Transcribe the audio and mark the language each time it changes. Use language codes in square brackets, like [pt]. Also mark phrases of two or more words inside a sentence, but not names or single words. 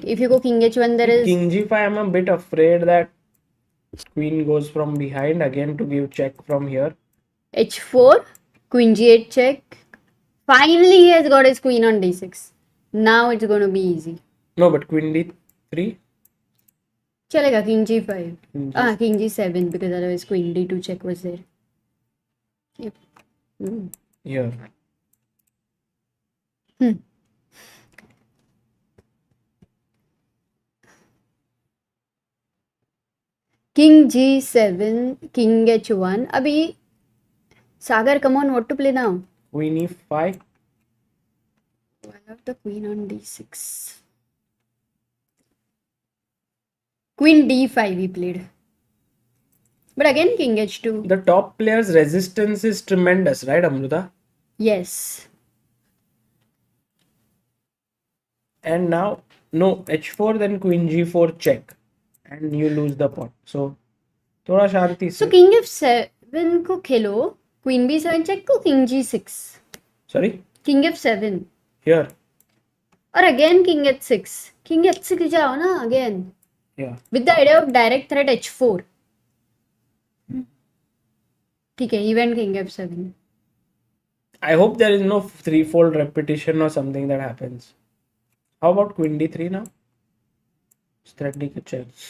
[en] If you go king h1, there is... King g5, I'm a bit afraid that queen goes from behind again to give check from here. h4, queen g8 check. Finally, he has got his queen on d6. Now it's going to be easy. No, but queen d3? Chalega, king g5. King g7 because otherwise queen d2 check was there. Yep. Here. King g7, king h1. Abhi, Sagar, come on, what to play now? Queen e5. I have the queen on d6. Queen d5 he played. But again, king h2. The top player's resistance is tremendous, right, Amruta? Yes. And now, no, h4, then queen g4 check. And you lose the pot. So, [hi] थोड़ा शांति से. [en] So, king f7 [hi] को खेलो. [en] Queen b7 check ko king g6. Sorry? King f7. Here. Or again king h6. King h6 [hi] जाओ ना [en] again. Yeah. With the idea of direct threat h4. Okay, he went king f7. I hope there is no threefold repetition or something that happens. How about queen d3 now? Strategy check.